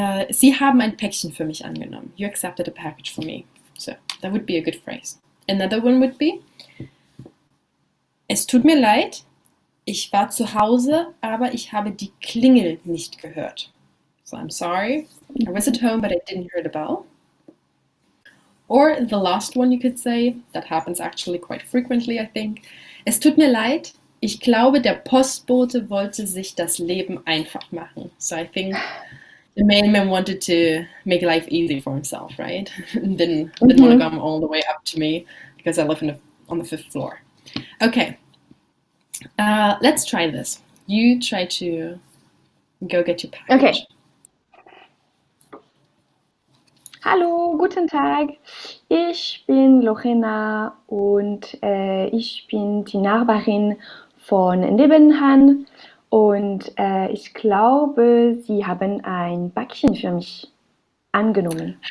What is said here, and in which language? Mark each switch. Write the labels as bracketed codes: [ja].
[de] Sie haben ein Päckchen für mich angenommen. [en] You accepted a package for me. So, that would be a good phrase. Another one would be, [de] es tut mir leid, ich war zu Hause, aber ich habe die Klingel nicht gehört. [en] So, I'm sorry, I was at home, but I didn't hear the bell. Or the last one you could say, that happens actually quite frequently, I think. [de] Es tut mir leid, ich glaube, der Postbote wollte sich das Leben einfach machen. [en] So I think the mailman wanted to make life easy for himself, right? didn't want to come all the way up to me because I live on the 5th floor. Okay, let's try this. You try to go get your package. Okay. [de] Hallo, guten Tag. Ich bin Laurena und ich bin die Nachbarin von nebenan. Und ich glaube, Sie haben ein Päckchen für mich angenommen.